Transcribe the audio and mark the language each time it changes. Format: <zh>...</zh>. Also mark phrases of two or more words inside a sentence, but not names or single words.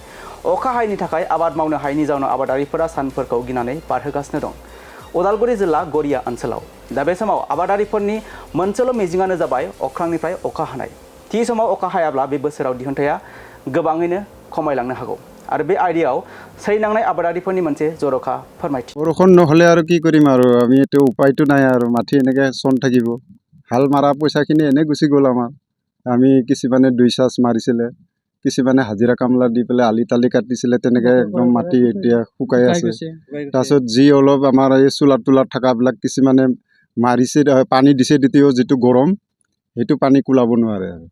<brx>अखा हायैनि थाखाय आबाद मावनो हायैनि जाउनाव आबादारिफोरा सानफोरखौ गिनानै बारहोगासिनो दं। उदालगुरि जिल्ला गरिया ओनसोलाव दा बे समाव आबादारिफोरनि मोनसेल' मिजिंआनो जाबाय अख्रांनिफ्राय अखा हानाय। थि समाव अखा हायाब्ला बे बोसोराव दिहुनथाया गोबाङैनो खमायलांनो हागौ। आरो बे आयदायाव सैनांनाय आबादारिफोरनि मोनसे जर'खा फोरमायथि।</brx> <as>बरষুণ নহ'লে আৰু কি কৰিম আৰু আমি এইটো উপায়টো নাই আৰু মাটি এনেকৈ চন থাকিব। হাল মাৰা পইচাখিনি এনেই গুচি গ'ল আমাৰ। আমি কিছুমানে 2 চাচ মাৰিছিলে, কিছুমানে হাজিৰা কামলা দি পেলাই আলি তালি কাটিছিলে, তেনেকৈ একদম মাটি এতিয়া শুকাই আছে। তাৰপিছত যি অলপ আমাৰ এই চোলাত তোলাত থকাবিলাক কিছুমানে মাৰিছে, পানী দিছে, তেতিয়াও যিটো গৰম সেইটো পানী কোলাব নোৱাৰে আৰু</as>